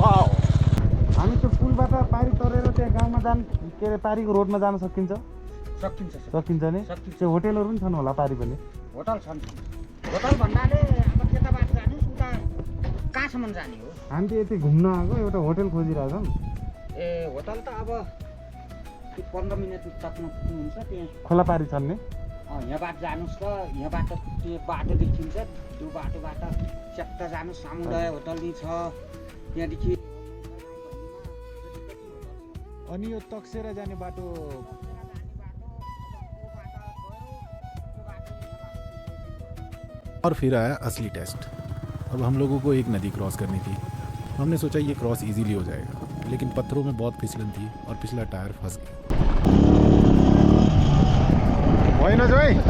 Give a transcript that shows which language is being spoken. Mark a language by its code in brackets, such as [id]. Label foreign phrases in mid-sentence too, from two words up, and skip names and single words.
[ne] वाह, हामी त्यो पुलबाट पारी तरेर त्यहाँ गाउँमा जान के अरे पारीको रोडमा जान सकिन्छ सकिन्छ नि। त्यो होटेलहरू पनि छन् होला पारी पनि। होटल छन्। होटल भन्नाले अब त्यताबाट जाने उता कहाँसम्म जाने हो? हामी त यति घुम्न आएको, एउटा होटेल खोजिरहेछौँ। ए होटल त अब 15 मिनट तकमा पुग्नुहुन्छ त्यहाँ। खोला पारी छन् नि। यहाँबाट जानुहोस् र यहाँबाट त्यो बाटो देखिन्छ, त्यो बाटोबाट च्याप्ट जानुहोस्, सामुदाय होटल नि छ त्यहाँदेखि। अनि यो तकसेर जाने बाटो [hi] और फिर आया असली टेस्ट। अब हम लोगों को एक नदी क्रॉस करनी थी। हमने सोचा ये क्रॉस इजीली हो जाएगा, लेकिन पत्थरों में बहुत फिसलन थी और पिछला टायर फंस गया। वही ना जोई